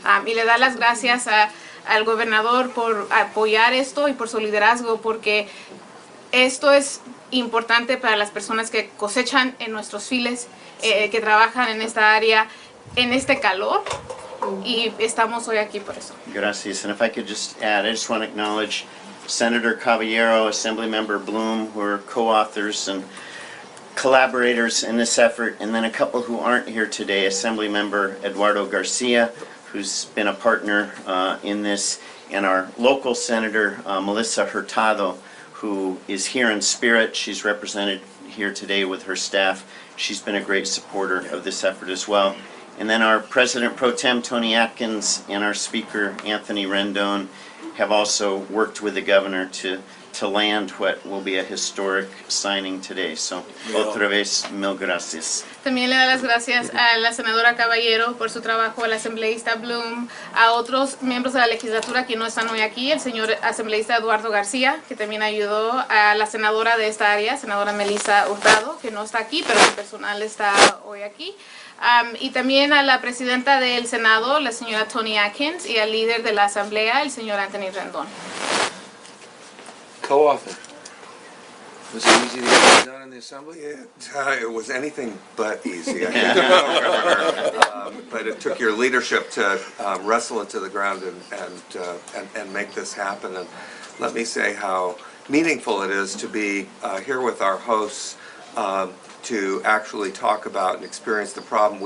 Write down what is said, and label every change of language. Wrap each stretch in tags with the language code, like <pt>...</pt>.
<es>Y le da las gracias al gobernador por apoyar esto y por su liderazgo, porque esto es importante para las personas que cosechan en nuestros files, que trabajan en esta área, en este calor. Y estamos hoy aquí por eso. Gracias.</es> <en>And if I could just add, I just want to acknowledge Senator Caballero, Assemblymember Bloom, who are co-authors and collaborators in this effort, and then a couple who aren't here today, Assemblymember Eduardo Garcia, who's been a partner in this, and our local Senator Melissa Hurtado, who is here in spirit. She's represented here today with her staff. She's been a great supporter of this effort as well. And then our President Pro Tem, Tony Atkins, and our Speaker, Anthony Rendon, have also worked with the Governor to land what will be a historic signing today.</en> <es>So, otra vez, mil gracias. También le da las gracias a la senadora Caballero por su trabajo, al asambleísta Bloom, a otros miembros de la legislatura que no están hoy aquí, el señor asambleísta Eduardo García, que también ayudó, a la senadora de esta área, senadora Melissa Hurtado, que no está aquí, pero su personal está hoy aquí. Y también a la presidenta del Senado, la señora Tony Atkins, y al líder de la Asamblea, el señor Anthony Rendon.</es> <en>Co-author. Was it easy to get that done in the Assembly? It was anything but easy, I think. But it took your leadership to wrestle it to the ground and make this happen. And let me say how meaningful it is to be here with our hosts to actually talk about and experience the problem.</en>